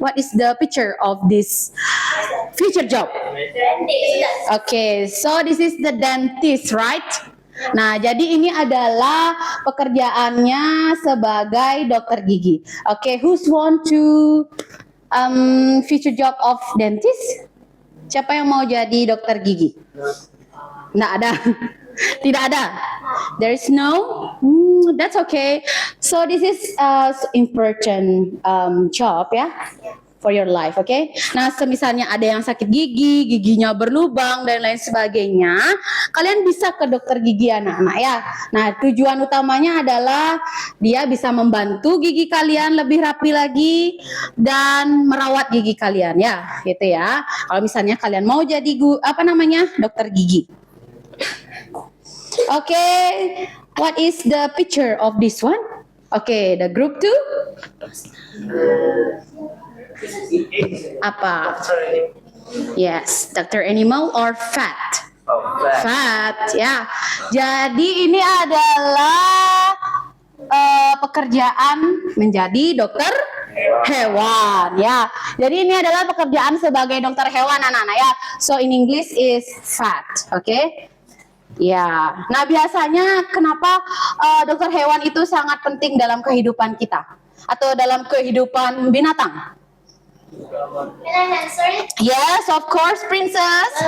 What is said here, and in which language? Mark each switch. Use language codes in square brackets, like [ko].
[en] What is the picture of this future job? Okay, so this is the dentist, right? [id] Nah, jadi ini adalah pekerjaannya sebagai dokter gigi. [en] Okay, who's want to future job of dentist? [id] Siapa yang mau jadi dokter gigi? Nggak ada. Tidak ada. [en] There is no. That's okay. So this is important job ya, for your life, okay? [id] Nah, semisalnya ada yang sakit gigi, giginya berlubang dan lain sebagainya, kalian bisa ke dokter gigi anak-anak ya. Nah, tujuan utamanya adalah dia bisa membantu gigi kalian lebih rapi lagi dan merawat gigi kalian ya, gitu ya. Kalau misalnya kalian mau jadi dokter gigi. [en] Okay, what is the picture of this one? Okay, the group 2. Apa? Yes, Dr. Animal or fat? Fat, ya. [id] Jadi ini adalah pekerjaan menjadi dokter hewan, ya. Jadi ini adalah pekerjaan sebagai dokter hewan anak-anak ya. [en] So in English is fat, okay? [id] Ya, nah biasanya kenapa dokter hewan itu sangat penting dalam kehidupan kita atau dalam kehidupan binatang? [en] Can I answer it? Yes, of course, princess.